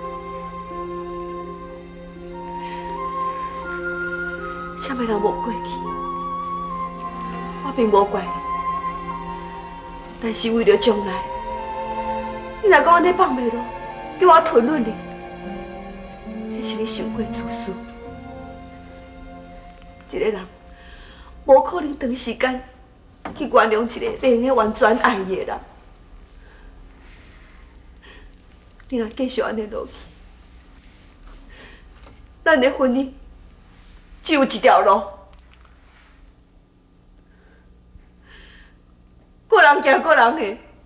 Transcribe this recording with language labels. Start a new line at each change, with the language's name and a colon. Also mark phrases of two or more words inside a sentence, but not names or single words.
Min Nan Chinese: 啥物人无过去，我并无怪你，但是为了将来，你若讲安尼放袂落，叫我吞忍你。迄是你想过自私。一个人无可能长时间去原谅一个袂用完全爱伊的人。你若继续安尼落去，咱的婚姻只有一条路，个人行个人的。